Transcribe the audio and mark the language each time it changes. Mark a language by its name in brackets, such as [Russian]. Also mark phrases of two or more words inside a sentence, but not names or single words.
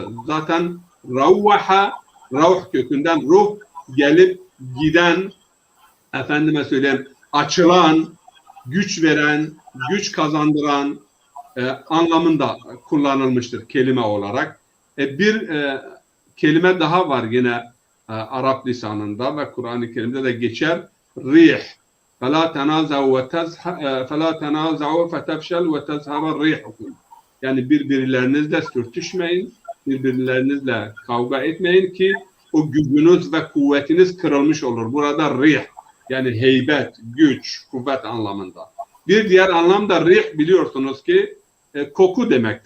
[Turkish] Zaten ravvaha, ravh kökünden ruh, gelip giden, efendime söyleyeyim, açılan, güç veren, güç kazandıran anlamında kullanılmıştır kelime olarak. Bir kelime daha var yine Arap lisanında ve Kur'an-ı Kerim'de de geçer. Rih. [Arabic] فَلَا تَنَازَعُوا فَتَفْشَلْ وَتَذْهَبَ رِيحُكُمْ. [Turkish] Yani birbirlerinizle sürtüşmeyin, birbirlerinizle kavga etmeyin ki o gücünüz ve kuvvetiniz kırılmış olur. Burada rih, yani heybet, güç, kuvvet anlamında. Bir diğer anlam da rih, biliyorsunuz ki koku demektir.